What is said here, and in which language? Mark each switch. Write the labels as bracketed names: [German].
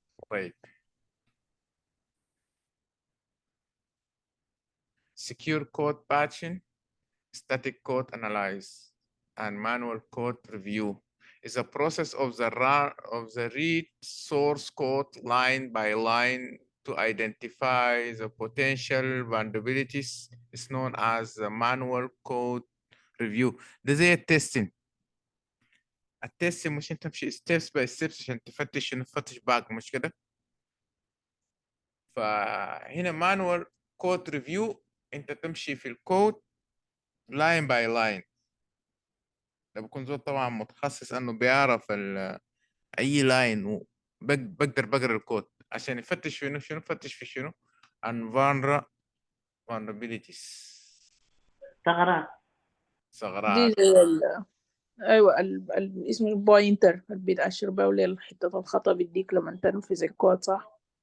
[English] طيب secure code patching, static code analyze, and manual code review is a process of the read source code line by line to identify the potential vulnerabilities. Is known as the manual code review. [Arabic] ده زي التستين. التستين مش انت تمشي [English] steps by steps [Arabic] عشان تفتش باج، مش كده؟ فهنا [English] manual code review [Arabic] انت تمشي في الكود [English] line by line. [Arabic] ده بكون زول طبعا متخصص انه بيعرف اي لاين بقدر بقرا الكود عشان يفتش في شنو يفتش في شنو vulnerabilities ثغرات. دي ثغرات. زي ايوه اسمه البوينتر اللي بيتأشر بيه لحتة الخطأ بيديك لما تنفذ الكود صح؟